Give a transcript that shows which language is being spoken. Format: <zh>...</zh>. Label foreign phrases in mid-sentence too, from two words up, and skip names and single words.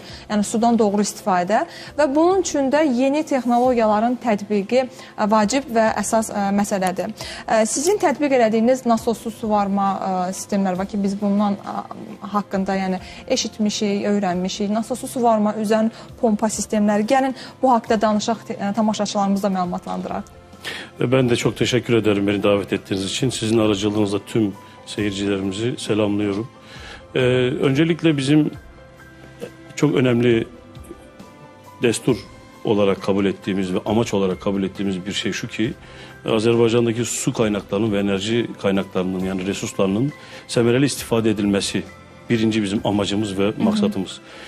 <az>Yəni sudan doğru istifadə və bunun üçün də yeni texnologiyaların tətbiqi vacib və əsas məsələdir. Sizin tətbiq elədiyiniz nasossuz suvarma sistemləri var ki, biz bundan haqqında yəni eşitmişik, öyrənmişik. Nasossuz suvarma üzən pompa sistemləri. Gəlin bu haqda danışaq, tamaşaçılarımızı da məlumatlandıraq.</az> <tr>Ben de çok teşekkür ederim beni davet ettiğiniz için. Sizin aracılığınızla tüm seyircilerimizi selamlıyorum. Öncelikle bizim çok önemli destur olarak kabul ettiğimiz ve amaç olarak kabul ettiğimiz bir şey şu ki, Azerbaycan'daki su kaynaklarının ve enerji kaynaklarının yani resurslarının</tr> <az>semereli istifade</az> <tr>edilmesi birinci bizim amacımız ve maksadımız.</tr>